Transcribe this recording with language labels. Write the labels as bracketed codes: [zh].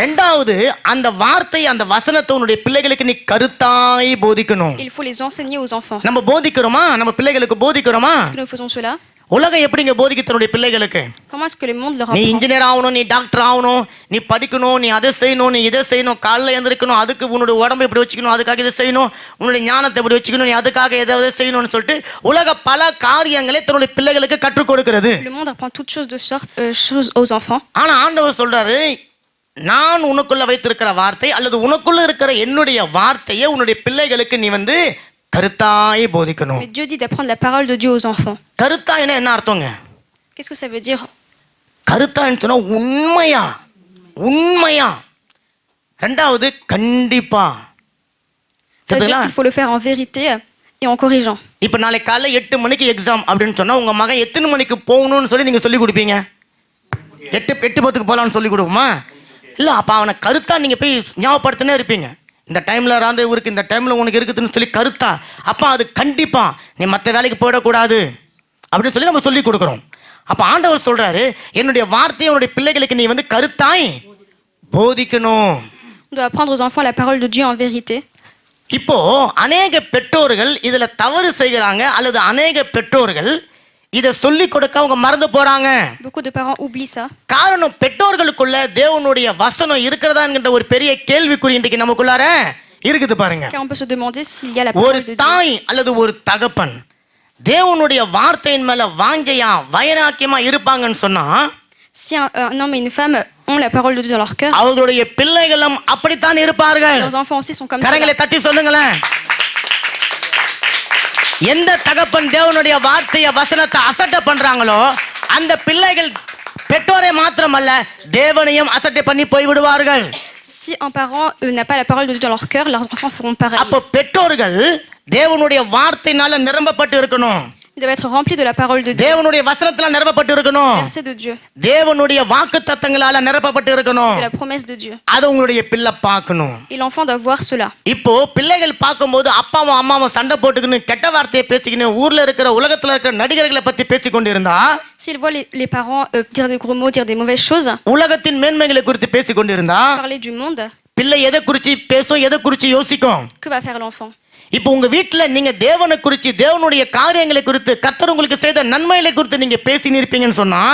[ta] ரெண்டாவது, அந்த வார்த்தை அந்த வசனத்தை உன்னுடைய பிள்ளைகளுக்கு நீ கருத்தாய் போதிக்கணும். [fr] Il faut les enseigner aux enfants. [ta] நம்ம போதிக்கிறோமா? நம்ம பிள்ளைகளுக்கு போதிக்கிறோமா? [fr] Est-ce que nous faisons cela? [ta] உலகம் எப்படிங்க போதிக்க தன்னுடைய பிள்ளைகளுக்கு? [fr] Comment est-ce que le monde leur [ta] நீ [fr] apprend? [ta] இன்ஜினியர் ஆகணும், நீ டாக்டர் ஆகணும், நீ படிக்கணும், நீ அதை செய்யணும், நீ இதை செய்யணும், காலைல எழுந்திருக்கணும், அதுக்கு உன்னுடைய உடம்பை இப்படி வச்சுக்கணும், அதுக்காக இதை செய்யணும், உன்னுடைய ஞானத்தை இப்படி வச்சுக்கணும், நீ அதுக்காக எதாவது செய்யணும்னு சொல்லிட்டு உலக பல காரியங்களை தன்னுடைய பிள்ளைகளுக்கு கற்றுக் கொடுக்கிறது. [fr] Le monde apprend toutes choses de sorte choses aux enfants. [ta] ஆனா ஆண்டவர் சொல்றாரு, நான் உனக்குள்ள வைத்திருக்கிற வார்த்தை அல்லது உனக்குள்ள இருக்கிற என்னுடைய வார்த்தையை உன்னுடைய பிள்ளைகளுக்கு நீ கருத்தாய் போதிக்கணும். [fr] Mais Dieu dit d'apprendre la parole de Dieu aux enfants. [ta] கருத்தாய்னா என்ன அர்த்தங்க? [fr] Qu'est-ce que ça veut dire? [ta] கருத்தான்னு சொன்னா உண்மையா, உண்மையா. ரெண்டாவது கண்டிப்பா. [fr] Ça veut dire qu'il faut le faire en vérité et en corrigeant. [ta] இப்ப நாளைக்கு காலைல 8 மணிக்கு எக்ஸாம் அப்படின்னு சொன்னா உங்க மகன் எத்தனை மணிக்கு போகணும்னு சொல்லி நீங்க சொல்லி கொடுப்பீங்க? 8:10 போலாம்னு சொல்லி கொடுப்போமா? இல்ல, அப்ப அவனை கருத்தா நீங்க போய் ஞாபகப்படுத்தினே இருப்பீங்க. இந்த டைம்ல ராந்து இருக்கு, இந்த டைம்ல உனக்கு இருக்குதுன்னு சொல்லி கருத்தா. அப்ப அது கண்டிப்பா நீ மற்ற வேலைக்கு போயிடக்கூடாது அப்படின்னு சொல்லி நம்ம சொல்லி கொடுக்குறோம். அப்ப ஆண்டவர் சொல்றாரு, என்னுடைய வார்த்தையை உன்னுடைய பிள்ளைகளுக்கு நீ கருத்தாய் போதிக்கணும். [fr] On doit apprendre aux enfants la parole de Dieu en vérité. [ta] இப்போ அநேக பெற்றோர்கள் இதுல தவறு செய்கிறாங்க, அல்லது அநேக பெற்றோர்கள் இதை சொல்லி கொடுக்க அவங்க மறந்து போறாங்க. [fr] Beaucoup de parents oublient ça. [ta] காரணம், பெற்றோர்களுக்குள்ள தேவனுடைய வசனம் இருக்கிறதா என்கின்ற ஒரு பெரிய கேள்விக்குறி இன்றைக்கு நமக்குள்ளார இருக்குது பாருங்க. [fr] Car on peut se demander s'il y a la [ta] ஒரு [fr] parole de Dieu. [ta] தாய் அல்லது ஒரு தகப்பன் தேவனுடைய வார்த்தையின் மேல வாஞ்சையா வைராக்கியமா இருப்பாங்கன்னு சொன்னா, [fr] Si un homme et une femme ont la parole de Dieu dans leur cœur, [ta] அவர்களுடைய பிள்ளைகளும் அப்படித்தான் இருப்பார்கள். [fr] leurs enfants aussi sont comme ça. [ta] கரங்களை தட்டி சொல்லுங்களேன். எந்த தகப்பன் தேவனுடைய வார்த்தைய வசனத்தை அசட்டை பண்றாங்களோ அந்த பிள்ளைகள் பெற்றோரை மாத்திரமல்ல தேவனையும் அசட்டை பண்ணி போய் விடுவார்கள். [fr] Si un parent n'a pas la parole de Dieu dans leur cœur, leurs enfants feront pareil. [ta] அப்ப பெற்றோர்கள் தேவனுடைய வார்த்தையினால நிரம்பப்பட்டு இருக்கணும். [fr] Ils doivent être remplis de la parole de Dieu. [ta] தேவனுடைய வசனத்தினால நிரப்பப்பட்டு இருக்கணும். [fr] Verset de Dieu. [ta] தேவனுடைய வாக்குத்தத்தங்களால நிரப்பப்பட்டு இருக்கணும். [fr] De la promesse de Dieu. [ta] அது உங்களுடைய பிள்ளை பார்க்கணும். [fr] Et l'enfant doit voir cela. [ta] இப்போ பிள்ளைகள் பார்க்கும்போது அப்பாவும் அம்மாவும் சண்டை போட்டுக்கின்னு கெட்ட வார்த்தையை பேசிக்கின்னு ஊர்ல இருக்கிற உலகத்துல இருக்கிற நடிகர்களை பத்தி பேசிக்கொண்டு இருந்தா, [fr] S'ils voient les parents dire des gros mots, dire des mauvaises choses, [ta] உலகத்தின் மேன்மைகளை குறித்து பேசிக்கொண்டு இருந்தா, [fr] parler du monde, [ta] பிள்ளை எதை குறிச்சு பேசும், எதை குறிச்சு யோசிக்கும்? [fr] que va faire l'enfant? [ta] இப்போ உங்க வீட்டுல நீங்க தேவனை குறிச்சு தேவனுடைய காரியங்களை குறித்து கர்த்தர் உங்களுக்கு செய்த நன்மைகளை குறித்து நீங்க பேசி இருப்பீங்கன்னு சொன்னா,